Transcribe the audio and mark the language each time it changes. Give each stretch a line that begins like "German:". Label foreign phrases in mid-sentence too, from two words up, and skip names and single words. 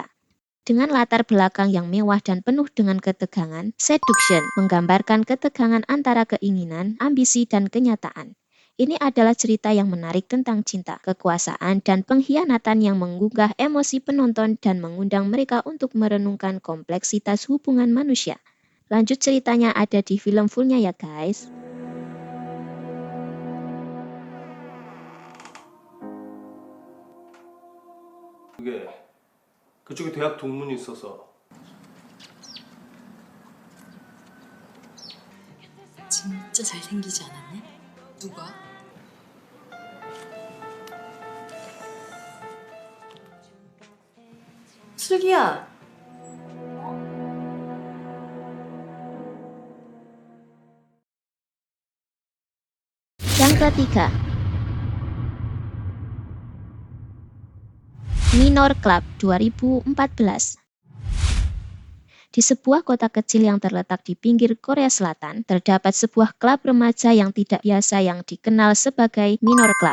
Indonesian: Dengan latar belakang yang mewah dan penuh dengan ketegangan, Seduction menggambarkan ketegangan antara keinginan, ambisi, dan kenyataan. Ini adalah cerita yang menarik tentang cinta, kekuasaan, dan pengkhianatan yang menggugah emosi penonton dan mengundang mereka untuk merenungkan kompleksitas hubungan manusia. Lanjut ceritanya ada di film fullnya ya guys.
Korean: 그쪽에 대학 동문이 있어서. 진짜 잘생기지 않았냐? 누가? 슬기야.
Indonesian: Yang ketiga, Minor Club 2014. Di sebuah kota kecil yang terletak di pinggir Korea Selatan, terdapat sebuah klub remaja yang tidak biasa yang dikenal sebagai Minor Club.